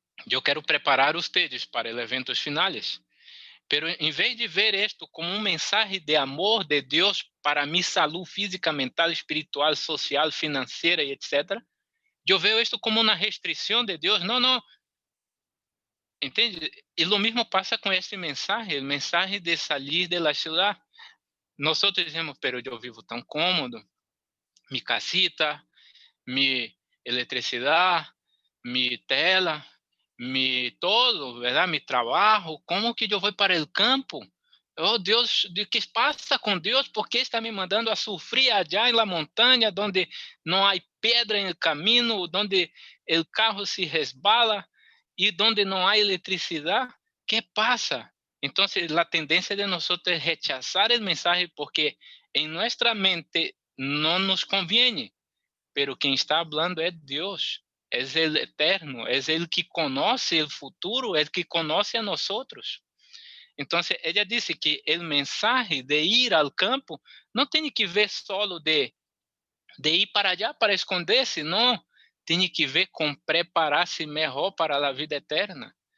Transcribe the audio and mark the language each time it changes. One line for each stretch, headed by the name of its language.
Portuguese: Eu quero preparar vocês para os eventos finais. Pero em vez de ver isto como mensagem de amor de Deus para minha saúde física, mental, espiritual, social, financeira e etc., eu vejo isto como uma restrição de Deus. Não, não. Entende? E o mesmo passa com esse mensagem de sair da cidade. Nós dizemos, pero eu vivo tão cômodo, minha casita, minha eletricidade, minha tela,
Spanish: mi todo, ¿verdad? Mi trabajo, ¿cómo que yo voy para el campo? Oh Dios, ¿qué pasa con Dios? ¿Por qué está me mandando a sufrir allá en la montaña donde no hay piedra en el camino, donde el carro se resbala y donde no hay electricidad? ¿Qué pasa? Entonces la tendencia de nosotros es rechazar el mensaje porque en nuestra mente no nos conviene, pero quien está hablando es Dios.
Portuguese: É o eterno, é ele que conhece o futuro, é ele que conhece a nós outros. Então, ela disse que o mensagem de ir ao campo não tem que ver solo de ir para allá para esconder-se, não. Tem que ver com preparar-se melhor para a vida eterna.